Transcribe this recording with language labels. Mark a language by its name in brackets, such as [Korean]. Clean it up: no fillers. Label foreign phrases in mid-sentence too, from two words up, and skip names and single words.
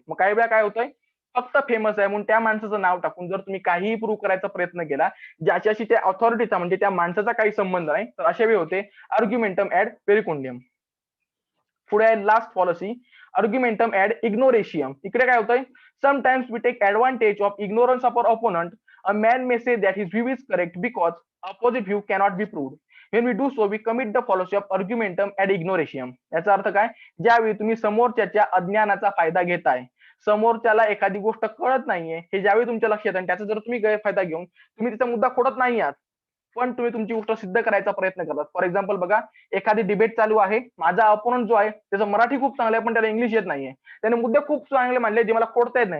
[Marathi] मग काही वेळा काय होतंय, फक्त फेमस आहे म्हणून त्या माणसाचं नाव टाकून जर तुम्ही काहीही प्रूव्ह करायचा प्रयत्न केला ज्याच्याशी त्या ऑथॉरिटीचा म्हणजे त्या माणसाचा काही संबंध नाही, तर अशा वेळी होते [Latin] argumentum ad verecundiam. [Marathi] पुढे आहे [English] last policy [Latin] argumentum ad ignorantiam. [Marathi] इकडे काय होतंय, [English] sometimes we take advantage of ignorance of our opponent. a man may say that his view is correct because opposite view cannot be proved. when we do so we commit the policy of [Latin] argumentum ad ignoratium. [Marathi] याचा अर्थ काय, ज्यावेळी तुम्ही समोरच्याच्या अज्ञानाचा फायदा घेताय, समोरच्याला एखादी गोष्ट कळत नाहीये हे ज्यावेळी तुमच्या लक्षात आहे, त्याचा जर तुम्ही गैरफायदा घेऊन तुम्ही तिचा मुद्दा खोडत नाही आहात, पण तुम्ही तुमची गोष्ट सिद्ध करायचा प्रयत्न करतात. [English] for example [Marathi] बघा, एखादी डिबेट चालू आहे, माझा अपोनंट जो आहे त्याचं मराठी खूप चांगलं आहे पण त्याला इंग्लिश येत नाहीये, त्याने मुद्दे खूप चांगले मांडले जे मला खोडता येत नाही.